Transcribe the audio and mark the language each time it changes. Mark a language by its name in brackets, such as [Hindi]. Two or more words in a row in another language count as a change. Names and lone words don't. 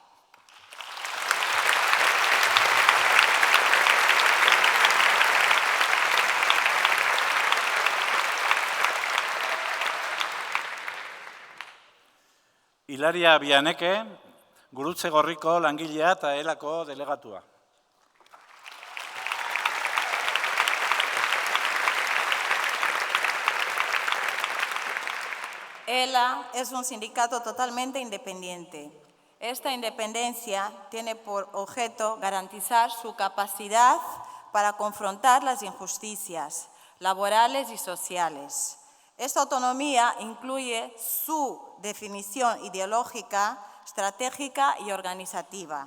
[Basque] Hilaria Bianeke, Gurutze Gorriko langilea eta elako delegatua. [Spanish] ELA es un sindicato totalmente independiente. Esta independencia tiene por objeto garantizar su capacidad para confrontar las injusticias laborales y sociales. Esta autonomía incluye su definición ideológica, estratégica y organizativa.